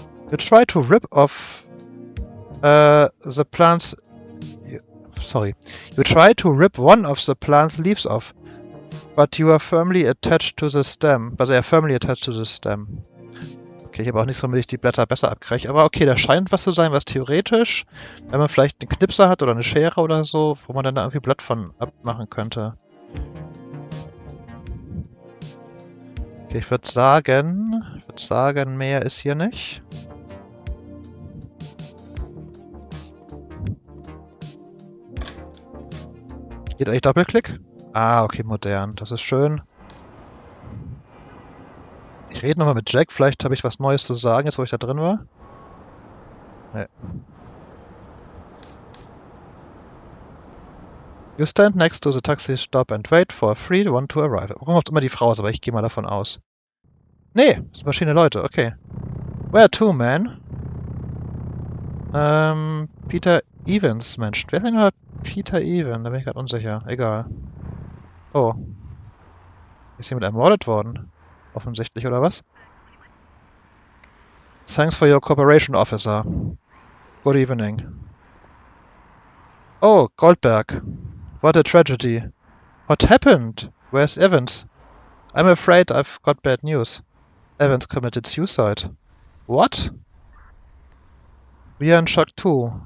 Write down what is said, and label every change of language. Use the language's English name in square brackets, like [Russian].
[English] You try to rip off the plant's... Sorry. You try to rip one of the plant's leaves off, but you are firmly attached to the stem. But they are firmly attached to the stem. [German] Okay, ich habe auch nichts, womit ich die Blätter besser abkriege. Aber okay, da scheint was zu sein, was theoretisch, wenn man vielleicht einen Knipser hat oder eine Schere oder so, wo man dann da irgendwie Blatt von abmachen könnte. Okay, ich würde sagen, mehr ist hier nicht. Geht eigentlich Doppelklick? Ah, okay, modern. Das ist schön. Ich rede nochmal mit Jack. Vielleicht habe ich was Neues zu sagen, jetzt wo ich da drin war. Nee. [English] You stand next to the taxi stop and wait for a free one to arrive. [German] Warum auch immer die Frau ist, aber ich gehe mal davon aus. Nee, das sind verschiedene Leute, okay. [English] Where to, man? [German] Peter Evans, Mensch. Wer ist denn überhaupt Peter Evans? Da bin ich gerade unsicher. Egal. Oh. Ist jemand ermordet worden? Offensichtlich, oder was? [English] Thanks for your cooperation, officer. Good evening. Oh, Goldberg. What a tragedy. What happened? Where's Evans? I'm afraid I've got bad news. Evans committed suicide. What? We are in shock too.